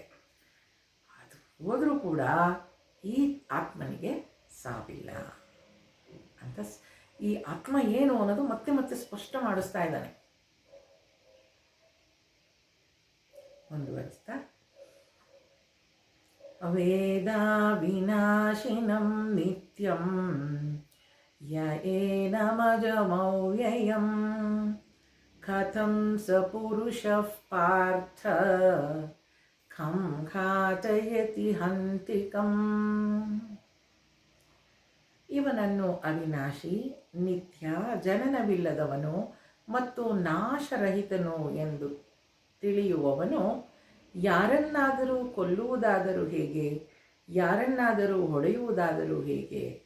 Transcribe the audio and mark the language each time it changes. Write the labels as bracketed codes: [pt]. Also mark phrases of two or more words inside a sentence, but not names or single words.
[kn] ಅದು ಹೋದರೂ ಕೂಡ ಈ ಆತ್ಮನಿಗೆ ಸಾವಿಲ್ಲ ಅಂತ ಈ ಆತ್ಮ ಏನು ಅನ್ನೋದು ಮತ್ತೆ ಮತ್ತೆ ಸ್ಪಷ್ಟ ಮಾಡಿಸ್ತಾ ಇದ್ದಾನೆ. [sa] ಮುಂದುವರಿಸ್ತಾ, ವೇದ ವಿನಾಶಿನಂ ನಿತ್ಯಂ ಯ ಏನಮಜಮವ್ಯಯಂ ಕಥಂ ಸ ಪುರುಷಃ ಪಾರ್ಥ ಖಂ ಘಾತಯತಿ ಹಂತಿಕಂ. [kn] ಇವನನ್ನು ಅವಿನಾಶಿ, ನಿತ್ಯ, ಜನನವಿಲ್ಲದವನು ಮತ್ತು ನಾಶರಹಿತನು ಎಂದು ತಿಳಿಯುವವನು ಯಾರನ್ನಾದರೂ ಕೊಲ್ಲುವುದಾದರೂ ಹೇಗೆ, ಯಾರನ್ನಾದರೂ ಹೊಡೆಯುವುದಾದರೂ ಹೇಗೆ?